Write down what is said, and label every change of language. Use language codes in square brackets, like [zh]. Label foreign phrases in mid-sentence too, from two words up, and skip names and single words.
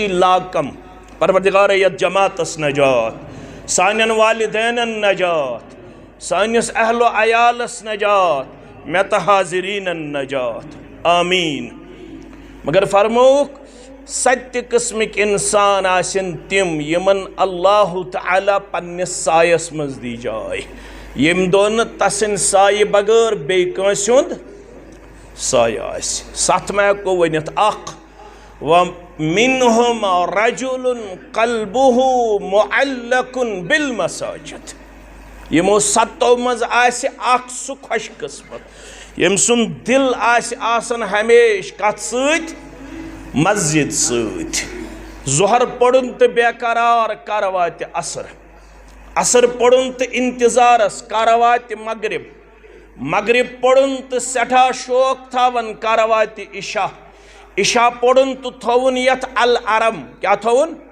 [ks] لاکم پروردگارے یتھ جماعتس نجات سانٮ۪ن والدینن نجات سٲنِس اہل و عیالس نجات مےٚ تہٕ حاضریٖنن نجات آمیٖن مگر فرمووُکھ سَتہِ قٕسمٕکۍ اِنسان آسن تِم یِمن اللہ تعالیٰ پننِس سایس منٛز دی جاے ییٚمہِ دۄہ نہٕ تسٕنٛدِ سایہِ بغٲر بیٚیہِ کٲنٛسہِ ہُنٛد سایہِ آسہِ 7 ما ہٮ۪کو ؤنِتھ 1 [ar] وَمِنْهُمْ رَجُلٌ قَلْبُهُ مُعَلَّقٌ بِالْمَسَاجِدِ [ks] یِمو 7 منٛز آسہِ اکھ سُہ خۄش قٕسمت ییٚمہِ سُنٛد دِل آسہِ آسان ہمیشہٕ کتھ سۭتۍ مسجد سۭتۍ ظہر پوٚرُن تہٕ بے قرار کر واتہِ عصر پوٚرُن تہٕ انتظارس کر واتہِ مغرب پوٚرُن تہٕ سٮ۪ٹھاہ شوق تھاوان کر واتہِ عشاء پوٚرُن تہٕ تھوُن یتھ العرم کیٛاہ تھوُن